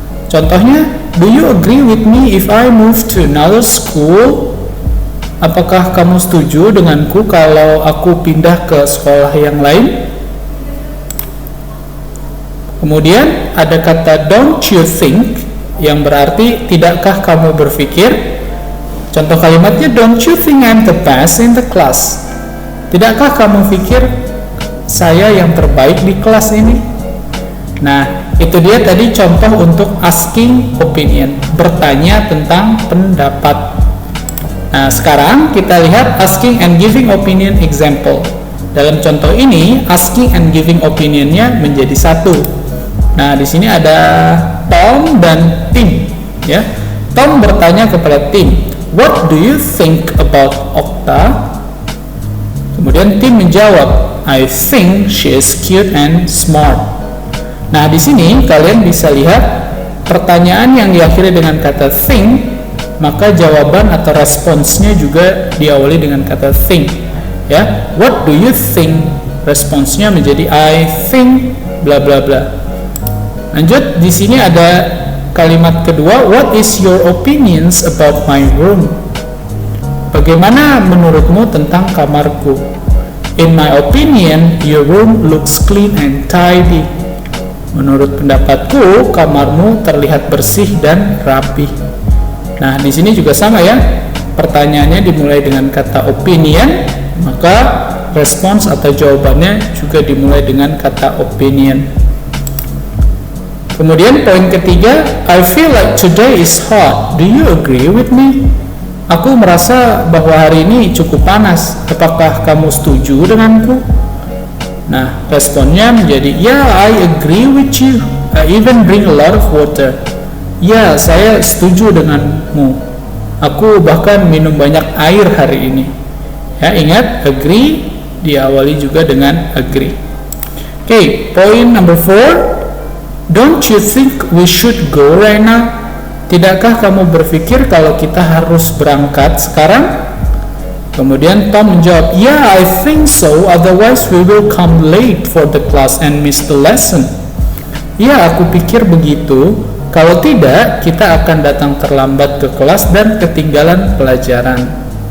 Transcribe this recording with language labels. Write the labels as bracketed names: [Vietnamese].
[Indonesian] Contohnya, [English] do you agree with me if I move to another school? [Indonesian] Apakah kamu setuju denganku kalau aku pindah ke sekolah yang lain? Kemudian ada kata [English] don't you think, [Indonesian] yang berarti tidakkah kamu berpikir. Contoh kalimatnya [English] don't you think I'm the best in the class? [Indonesian] Tidakkah kamu pikir saya yang terbaik di kelas ini? Nah, itu dia tadi contoh untuk [English] asking opinion, [Indonesian] bertanya tentang pendapat. Nah, sekarang kita lihat [English] asking and giving opinion example. [Indonesian] Dalam contoh ini, [English] asking and giving [Indonesian] opinionnya menjadi satu. Nah, di sini ada Tom dan Tim, ya. [English] Tom [Indonesian] bertanya kepada [English] Tim, what do you think about Okta? [Indonesian] Kemudian Tim menjawab, [English] I think she is cute and smart. [Indonesian] Nah, di sini kalian bisa lihat pertanyaan yang diakhiri dengan kata think, maka jawaban atau responsnya juga diawali dengan kata think. [English] Ya, what do you think? [Indonesian] Responsnya menjadi [English] I think bla bla bla. [Indonesian] Lanjut, di sini ada kalimat kedua, [English] what is your opinions about my room? [Indonesian] bagaimana menurutmu tentang kamarku? [English] In my opinion, your room looks clean and tidy. [Indonesian] Menurut pendapatku, kamarmu terlihat bersih dan rapi. Nah, di sini juga sama ya. Pertanyaannya dimulai dengan kata opinion, maka respons atau jawabannya juga dimulai dengan kata opinion. Kemudian poin ketiga, [English] I feel like today is hot. Do you agree with me? [Indonesian] Aku merasa bahwa hari ini cukup panas. Apakah kamu setuju denganku? Nah, responnya menjadi, [English] yeah, I agree with you. I even bring a lot of water. [Indonesian] Ya, saya setuju denganmu. Aku bahkan minum banyak air hari ini. Ya, ingat, agree diawali juga dengan agree. [English] Okay, point number 4. Don't you think we should go right now? [Indonesian] Tidakkah kamu berpikir kalau kita harus berangkat sekarang? Kemudian Tom menjawab, [English] yeah, I think so, otherwise we will come late for the class and miss the lesson. [Indonesian] Ya, aku pikir begitu. Kalau tidak, kita akan datang terlambat ke kelas dan ketinggalan pelajaran.